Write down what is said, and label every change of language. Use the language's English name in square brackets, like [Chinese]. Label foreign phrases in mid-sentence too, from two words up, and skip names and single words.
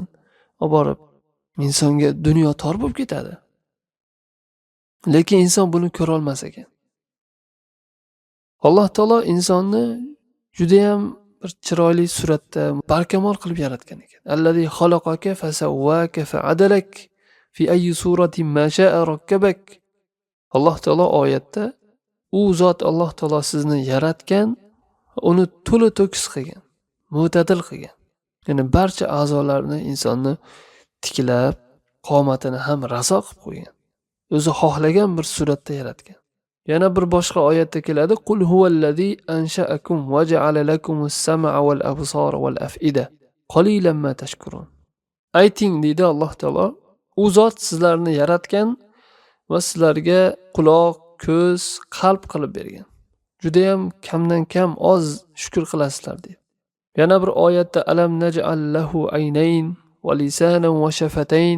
[Uzbek] Olib borib insonga dunyo tor bo'lib ketadi. Lekin inson buni ko'ra olmas ekan. Alloh taolo insonni juda ham bir chiroyli suratda barkamol qilib yaratgan ekan. [Arabic] الذي خلقك فسواك فعدلك في أي صورة ما شاء ركبك. [Uzbek] Alloh taolo oyatda u zot Alloh taolo sizni yaratgan, uni to'la to'kis qilgan, mo'tadil qilgan. Ya'ni barcha a'zolarni insonni tiklab, qomatini ham raso qilib qo'ygan. O'zi xohlagan bir suratda yaratgan. Yana bir boshqa oyatda keladi: [Arabic] "قل هو الذي أنشأكم وجعل لكم السمع والأبصار والأفئدة. قليلا ما تشكرون." [Uzbek] Ayting deydi Alloh taolo, u zot sizlarni yaratgan va sizlarga quloq, ko'z, qalb qilib bergan. Juda ham kamdan kam oz shukr qilasizlar deydi. Yana bir oyatda [Arabic] ألم نجعل له عينين ولسانا وشفتين.